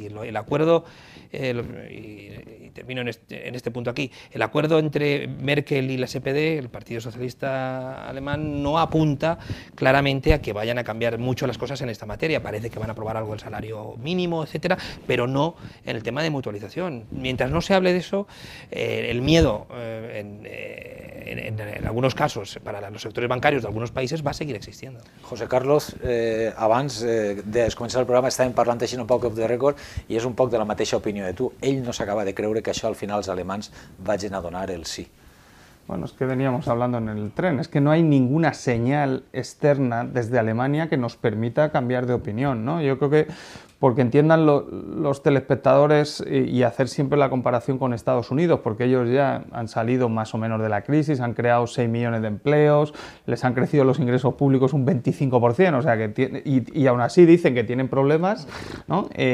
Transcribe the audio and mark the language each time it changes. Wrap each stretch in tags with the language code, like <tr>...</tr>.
<es>Y el acuerdo, y termino en este punto aquí, el acuerdo entre Merkel y la SPD, el Partido Socialista Alemán, no apunta claramente a que vayan a cambiar mucho las cosas en esta materia. Parece que van a aprobar algo del salario mínimo, etcétera, pero no en el tema de mutualización. Mientras no se hable de eso, el miedo en algunos casos para los sectores bancarios de algunos países va a seguir existiendo.</es> <ca>José Carlos, abans de començar el programa estàvem parlant així un poc</ca> <en>off the record</en> <ca>i és un poc de la mateixa opinió de tu. Ell no s'acaba de creure que això al final els alemans vagin a donar el sí.</ca> <es>Bueno, es que veníamos hablando en el tren, es que no hay ninguna señal externa desde Alemania que nos permita cambiar de opinión, ¿no? Yo creo que, porque entiendan los telespectadores y hacer siempre la comparación con Estados Unidos, porque ellos ya han salido más o menos de la crisis, han creado 6 millones de empleos, les han crecido los ingresos públicos un 25%, o sea que y aún así dicen que tienen problemas, ¿no?</es>